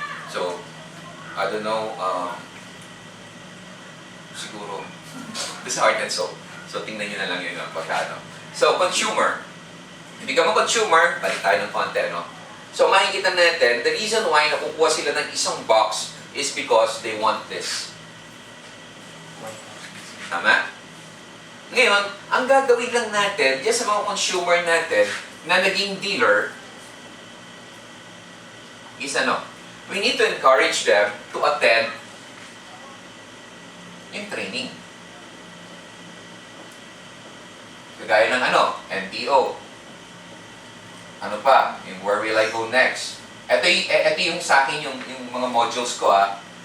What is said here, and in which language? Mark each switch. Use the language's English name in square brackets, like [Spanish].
[English] So, I don't know, [Filipino] siguro, [English] this heart and soul. [Filipino] So, tingnan nyo na lang yun ang pagkano. So, consumer. Hindi ka mo consumer, balik tayo ng konti, no? [English] So, [Filipino] makikita natin, [English] the reason why [Filipino] nakukuha sila ng isang [English] box is because they want this. [Filipino] Tama? Ngayon, ang gagawin lang natin, diyan sa mga consumer natin na naging dealer, is ano? [English] We need to encourage them to attend yung training. [Filipino] Kagaya ng ano? NDO. Ano pa? [English] Yung where will I go next? [Filipino] Ito yung sa akin yung mga modules ko ah.